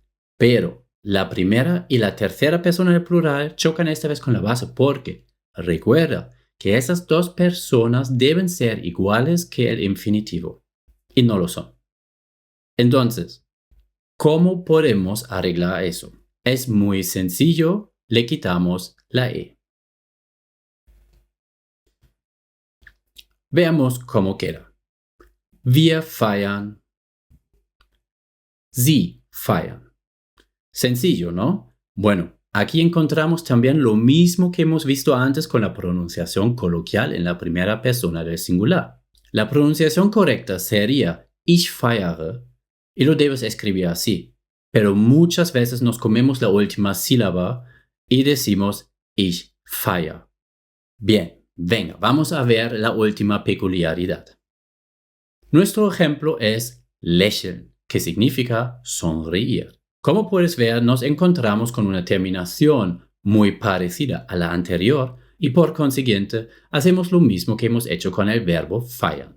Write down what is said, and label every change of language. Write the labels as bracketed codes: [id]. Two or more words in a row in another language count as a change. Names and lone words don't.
[es] Pero la primera y la tercera persona del plural chocan esta vez con la base porque recuerda que esas dos personas deben ser iguales que el infinitivo. Y no lo son. Entonces, ¿cómo podemos arreglar eso? Es muy sencillo, le quitamos la E. Veamos cómo queda. [de] Wir feiern. Sie feiern. [es] Sencillo, ¿no? Bueno, aquí encontramos también lo mismo que hemos visto antes con la pronunciación coloquial en la primera persona del singular. La pronunciación correcta sería [de] ich feiere [es] y lo debes escribir así. Pero muchas veces nos comemos la última sílaba y decimos [de] ich feier. [es] Bien, venga, vamos a ver la última peculiaridad. Nuestro ejemplo es lächeln, que significa sonreír. Como puedes ver, nos encontramos con una terminación muy parecida a la anterior y por consiguiente hacemos lo mismo que hemos hecho con el verbo feiern.